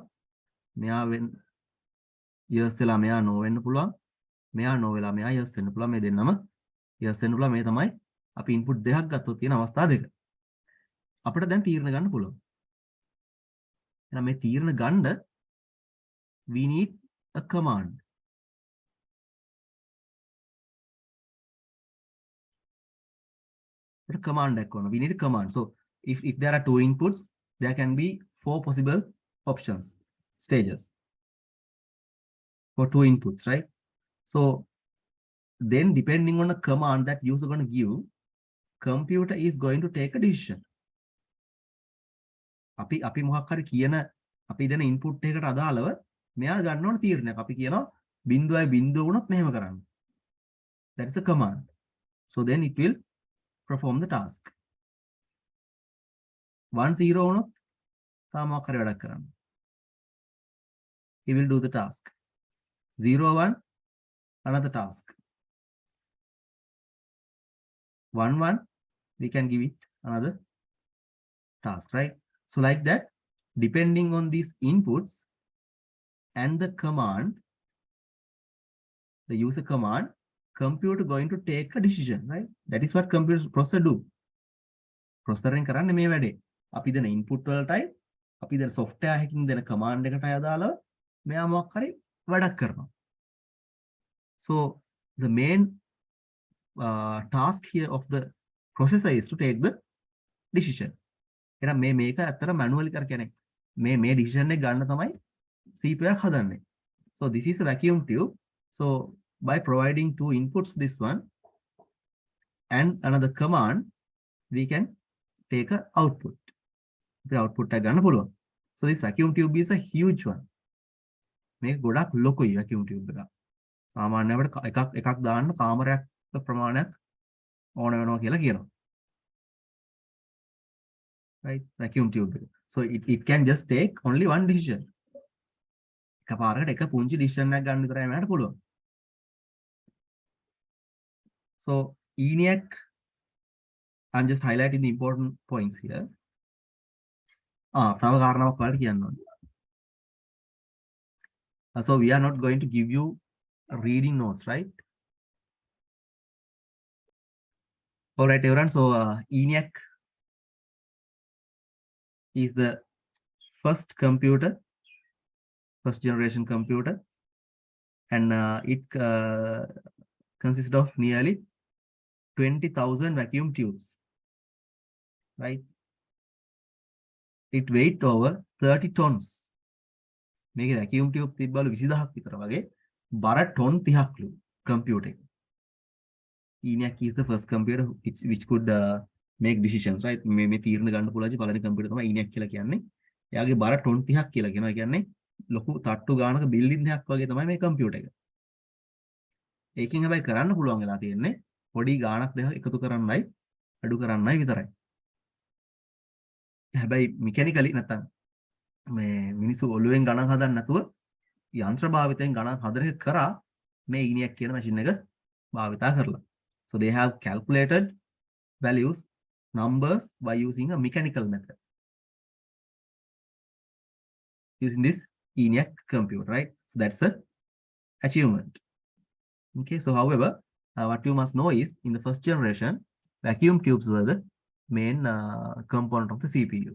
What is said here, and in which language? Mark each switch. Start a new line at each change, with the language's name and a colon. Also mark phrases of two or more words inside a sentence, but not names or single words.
Sinhala: මෙයා yes වෙලා මෙයා no වෙන්න පුළුවන්. මෙයා no වෙලා මෙයා yes වෙන්න පුළුවන්. මේ දෙන්නම yes වෙන්න පුළුවන්. මේ තමයි අපි input දෙකක් ගත්තොත් තියෙන අවස්ථා දෙක. අපිට දැන් තීරණ ගන්න පුළුවන්. එහෙනම් මේ තීරණ ගන්න
English: we need a command. A command icon. We need a command. So if there are two inputs, there can be 4 possible options, stages for 2 inputs, right? So then depending on the command that user going to give, computer is going to take a decision.
Sinhala: අපි මොකක් හරි කියන අපි දෙන input එකකට අදාළව මෙයා ගන්න ඕන තීරණයක්. අපි කියනවා 0.0 වුණොත් මෙහෙම කරන්න.
English: That is a command. So then it will perform the task.
Sinhala: 1-0 වුණොත් තා මොකක් හරි වැඩක් කරන්න.
English: He will do the task. 0-1 another task. 1-1 we can give it another task, right? So like that, depending on these inputs and the command, the user command, computer going to take a decision, right? That is what computer processor do.
Sinhala: Processor එකෙන් කරන්නේ මේ වැඩේ. අපි දෙන input වලටයි අපි දෙන software එකකින් දෙන command එකටයි අදාළව මෙයා මොකක් හරි වැඩක් කරනවා.
English: So the main task here of the processor is to take the decision.
Sinhala: එහෙනම් මේක ඇත්තට manually කර කියන්නේ මේ decision එක ගන්න තමයි CPU එක හදන්නේ.
English: So this is a vacuum tube. So by providing 2 inputs, this one and another command, we can take a output.
Sinhala: The output එක ගන්න පුළුවන්.
English: So this vacuum tube is a huge one.
Sinhala: මේක ගොඩක් ලොකුයි
English: vacuum tube
Sinhala: එක. සාමාන්‍යවට එකක් දාන්න කාමරයක් ප්‍රමාණයක් ඕන වෙනවා කියලා කියනවා.
English: Right? Vacuum tube. So it can just take only one decision.
Sinhala: එකපාරකට එක පුංචි decision එකක් ගන්න විතරයි මට පුළුවන්.
English: So Eniac, I'm just highlighting the important points here.
Sinhala: තව කාරණාවක් වලට කියන්න ඕනේ.
English: So we are not going to give you reading notes, right? All right, everyone. So Eniac is the first computer, first generation computer, and it consists of nearly 20,000 vacuum tubes, right? It weight over 30 tons.
Sinhala: මේක
English: vacuum tube
Sinhala: තිබ්බලු 20000ක් විතර වගේ බර ටොන් 30ක්ලු computer එක.
English: Eniac is the first computer which could make decisions, right?
Sinhala: මේ තීරණ ගන්න පුළුවන් පළවෙනි computer තමයි Eniac කියලා කියන්නේ. එයාගේ බර ටොන් 30ක් කියලා කියනවා. ඒ කියන්නේ ලොකු තට්ටු ගානක බිල්ඩින් එකක් වගේ තමයි මේ computer එක. ඒකෙන් හැබැයි කරන්න පුළුවන් වෙලා තියෙන්නේ පොඩි ගානක් දෙක එකතු කරන්නයි අඩු කරන්නයි විතරයි. හැබැයි මෙකැනිකලි නැත්තම් මේ මිනිස්සු ඔළුවෙන් ගණන් හදන්න නැතුව යන්ත්‍ර භාවිතයෙන් ගණන් හදන එක කරා මේ Eniac කියන මැෂින් එක භාවිතා කරලා.
English: So they have calculated values, numbers by using a mechanical method. Using this Eniac computer, right? So that's a achievement. Okay, so however, what you must know is in the first generation, vacuum tubes were the main component of the CPU.